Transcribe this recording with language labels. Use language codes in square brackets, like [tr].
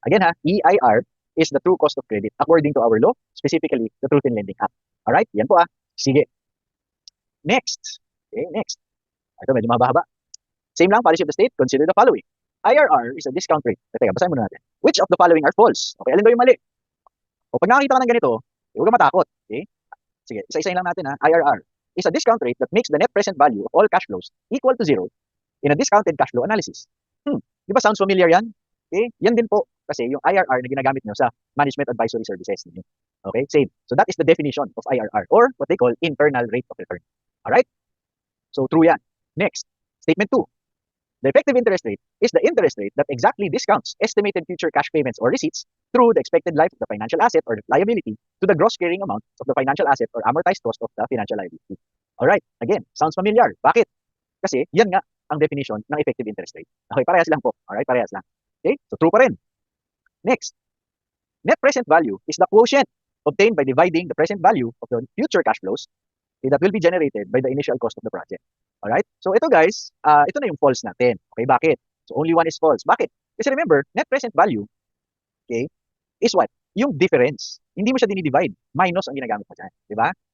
[en] Again ha, EIR is the true cost of credit according to our law, specifically the Truth in Lending Act. [tl] Alright? Yan po Sige. Next. Okay, next. Ito, medyo mahaba-haba. [en] Same lang, policy of the state, consider the following. IRR is a discount rate. [tl] Teka, basahin muna natin. [en] Which of the following are false? [tl] Okay, alin ba yung mali? O pag nakakita ka ng ganito, huwag ka matakot. [en] Okay? [tl] Sige, isa-isahin lang natin [en] IRR is a discount rate that makes the net present value of all cash flows equal to 0 in a discounted cash flow analysis. [tl] Di ba sounds familiar yan? Okay? Yan din po kasi yung IRR na ginagamit nyo sa management advisory services ninyo. Okay? Same. [en] So that is the definition of IRR or what they call internal rate of return. Alright? So true yan. Next, statement 2. The effective interest rate is the interest rate that exactly discounts estimated future cash payments or receipts through the expected life of the financial asset or liability to the gross carrying amount of the financial asset or amortized cost of the financial liability. Alright, again, sounds familiar. [tl] Bakit? Kasi yan nga ang definition ng effective interest rate. Okay, parehas lang po. Alright, parehas lang. Okay, so true pa rin. [en] Next, net present value is the quotient obtained by dividing the present value of the future cash flows that will be generated by the initial cost of the project. [tl] Alright? So ito guys, ito na yung false natin. Okay, bakit? [en] So only one is false. [tl] Bakit? Kasi remember, net present value, okay, is what? Yung difference. Hindi mo siya dinidivide. Minus ang ginagamit mo dyan. Diba?